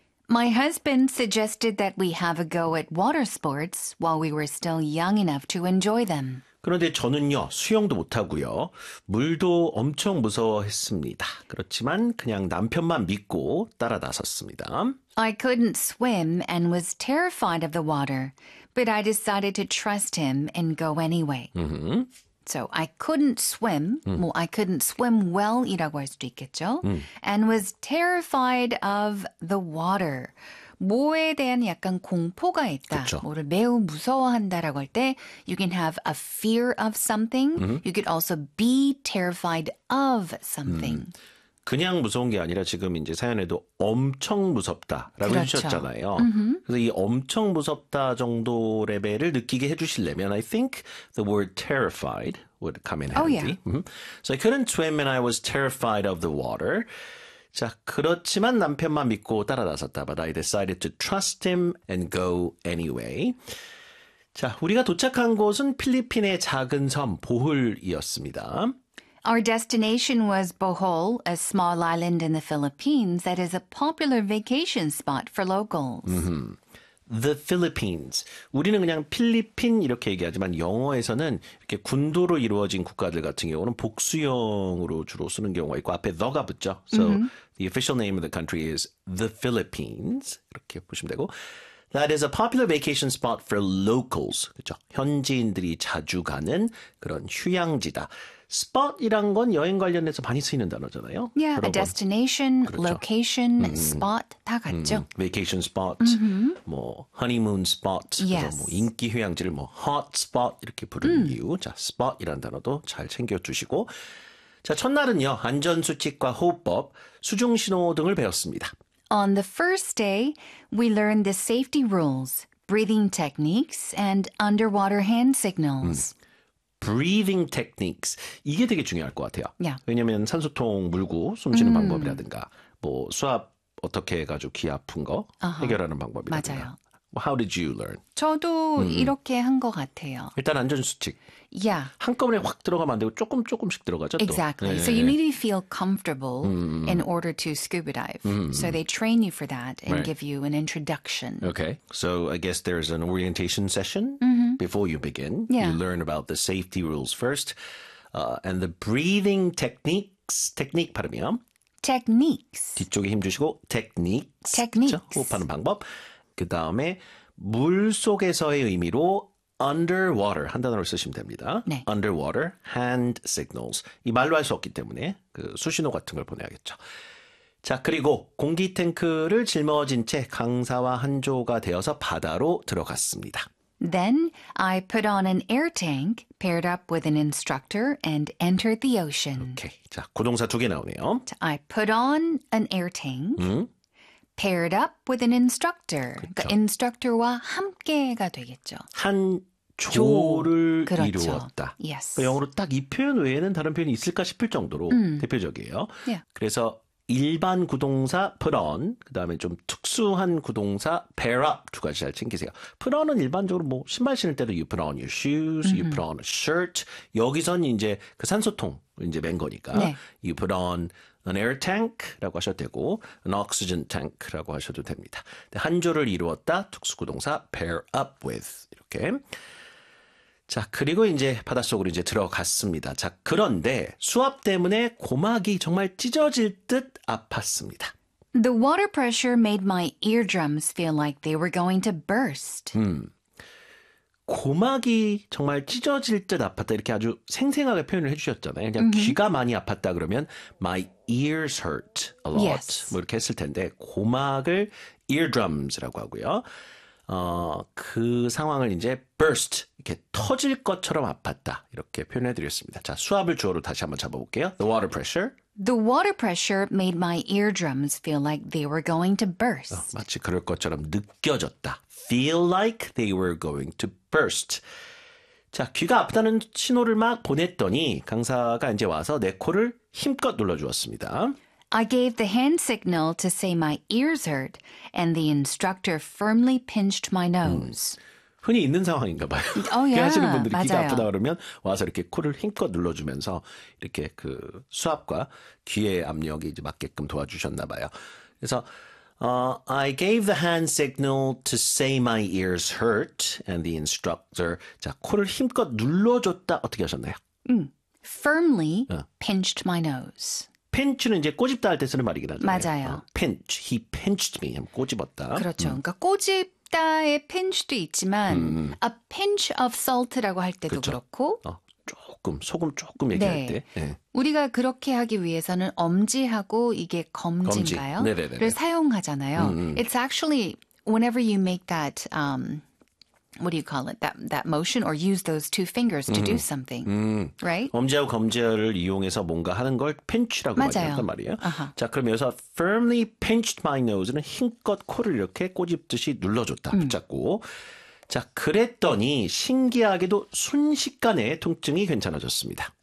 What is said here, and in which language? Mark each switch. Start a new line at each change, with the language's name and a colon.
English: My husband suggested that we have a go at water sports while we were still young enough to enjoy them.
Korean: 그런데 저는요, 수영도 못하고요, 물도 엄청 무서워했습니다. 그렇지만 그냥 남편만 믿고 따라 나섰습니다.
English: I couldn't swim and was terrified of the water, but I decided to trust him and go anyway. Mm-hmm. So I couldn't swim, well, I couldn't swim well
Korean: 이라고 할 수도 있겠죠?
English: And was terrified of the water.
Korean: 뭐에 대한 약간 공포가 있다. 그쵸. 뭐를 매우 무서워한다라고 할 때
English: you can have a fear of something. You could also be terrified of something.
Korean: 그냥 무서운 게 아니라 지금 이제 사연에도 엄청 무섭다라고 그렇죠. 해주셨잖아요. Mm-hmm. 그래서 이 엄청 무섭다 정도 레벨을 느끼게 해주시려면
English: I think the word terrified would come in handy. Oh, yeah. Mm-hmm. So I couldn't swim and I was terrified of the water.
Korean: 자, 그렇지만 남편만 믿고 따라 나섰다.
English: But I decided to trust him and go anyway.
Korean: 자, 우리가 도착한 곳은 필리핀의 작은 섬 보홀이었습니다.
English: Our destination was Bohol, a small island in the Philippines that is a popular vacation spot for locals. Mm-hmm. The Philippines.
Korean: 우리는 그냥 필리핀 이렇게 얘기하지만 영어에서는 이렇게 군도로 이루어진 국가들 같은 경우는 복수형으로 주로 쓰는 경우가 있고 앞에 the가 붙죠.
English: So the official name of the country is the Philippines.
Korean: 이렇게 보시면 되고.
English: That is a popular vacation spot for locals.
Korean: 그렇죠? 현지인들이 자주 가는 그런 휴양지다. Spot이란 건 여행 관련해서 많이 쓰이는 단어잖아요.
English: Yeah, a destination,
Korean: 그렇죠.
English: location, spot
Korean: 다 같죠.
English: Vacation spot, honeymoon spot, yes.
Korean: 뭐 인기 휴양지를 뭐 hot spot 이렇게 부르는 이유. 자, spot이란 단어도 잘 챙겨주시고. 자, 첫날은요, 안전수칙과 호흡법, 수중신호 등을 배웠습니다.
English: On the first day, we learned the safety rules, breathing techniques, and underwater hand signals. Breathing techniques.
Korean: 이게 되게 중요할 것 같아요.
English: Yeah.
Korean: 왜냐하면 산소통 물고 숨쉬는 방법이라든가 뭐 수압 어떻게 해가지고 귀 아픈 거 해결하는 방법이라든가. 맞아요.
English: How did you learn?
Korean: 저도 이렇게 한 것 같아요. 일단 안전수칙.
English: Yeah.
Korean: 한꺼번에 확 들어가면 안 되고 조금 조금씩 들어가죠.
English: Exactly.
Korean: 또.
English: So you need to feel comfortable in order to scuba dive. So they train you for that and give you an introduction. Okay. So I guess there's an orientation session before you begin. Yeah. You learn about the safety rules first and the breathing techniques.
Korean: Technique 발음이요.
English: Techniques.
Korean: 뒤쪽에 힘 주시고 techniques.
English: Techniques.
Korean: 그렇죠? 호흡하는 방법. 그 다음에 물 속에서의 의미로 underwater 한 단어로 쓰시면 됩니다. 네.
English: Underwater hand signals.
Korean: 이 말로 할 수 없기 때문에 그 수신호 같은 걸 보내야겠죠. 자, 그리고 공기 탱크를 짊어진 채 강사와 한 조가 되어서 바다로 들어갔습니다.
English: Then I put on an air tank, paired up with an instructor, and entered the ocean. 오케이.
Korean: 자, 구동사 두 개 나오네요.
English: I put on an air tank. Paired up with an instructor.
Korean: 그렇죠. 그 instructor와 함께가 되겠죠. 한 조를 그렇죠. 이루었다.
English: Yes.
Korean: 영어로 딱 이 표현 외에는 다른 표현이 있을까 싶을 정도로 대표적이에요.
English: Yeah.
Korean: 그래서 일반 구동사 put on, 그 다음에 좀 특수한 구동사 pair up 두 가지 잘 챙기세요. put on은 일반적으로 뭐 신발 신을 때도
English: you put on your shoes, you put on a shirt.
Korean: 여기선 이제 그 산소통 이제 맨 거니까 네.
English: you put on an air tank
Korean: 라고 하셔도 되고
English: an oxygen tank
Korean: 라고 하셔도 됩니다. 한조를 이루었다 특수 구동사 pair up with 이렇게. 자, 그리고 이제 바닷속으로 이제 들어갔습니다. 자, 그런데 수압 때문에 고막이 정말 찢어질 듯 아팠습니다.
English: The water pressure made my eardrums feel like they were going to burst.
Korean: 고막이 정말 찢어질 듯 아팠다. 이렇게 아주 생생하게 표현을 해주셨잖아요. 그냥 귀가 많이 아팠다 그러면
English: my ears hurt a lot. Yes.
Korean: 뭐 이렇게 했을 텐데 고막을 eardrums라고 하고요. 그 상황을 이제 burst 이렇게 터질 것처럼 아팠다 이렇게 표현해 드렸습니다. 자, 수압을 주어로 다시 한번 잡아볼게요.
English: The water pressure. The water pressure made my eardrums feel like they were going to burst.
Korean: 마치 그럴 것처럼 느껴졌다.
English: Feel like they were going to burst.
Korean: 자, 귀가 아프다는 신호를 막 보냈더니 강사가 이제 와서 내 코를 힘껏 눌러주었습니다.
English: I gave the hand signal to say my ears hurt, and the instructor firmly pinched my nose.
Korean: 흔히 있는 상황인가 봐요.
English: Oh, yeah.
Korean: 귀 하시는 분들이 맞아요. 귀가 아프다 그러면 와서 이렇게 코를 힘껏 눌러주면서 이렇게 그 수압과 귀의 압력이 이제 맞게끔 도와주셨나 봐요.
English: 그래서 I gave the hand signal to say my ears hurt, and the instructor
Korean: 자 코를 힘껏 눌러줬다 어떻게 하셨나요?
English: Firmly pinched my nose.
Korean: Pinch는 이제 꼬집다 할 때 쓰는 말이긴 하죠. 맞아요.
English: Pinch. He pinched me.
Korean: 꼬집었다. 그렇죠. 그러니까 꼬집다의 pinch도 있지만
English: a pinch of salt
Korean: 라고 할 때도 그렇죠. 그렇고 조금 소금 조금 얘기할 네. 때. 네. 우리가 그렇게 하기 위해서는 엄지하고 이게 검지인가요? 네네네. 를 사용하잖아요.
English: It's actually whenever you make that what do you call it? That motion or use those two fingers to do something. Right?
Korean: 엄지하고 검지를 이용해서 뭔가 하는 걸 pinch라고 말하는 말이에요. 자, 그럼 여기서 firmly pinched my nose는 힘껏 코를 이렇게 꼬집듯이 눌러줬다. 붙잡고. 자, 그랬더니 신기하게도 순식간에 통증이 괜찮아졌습니다.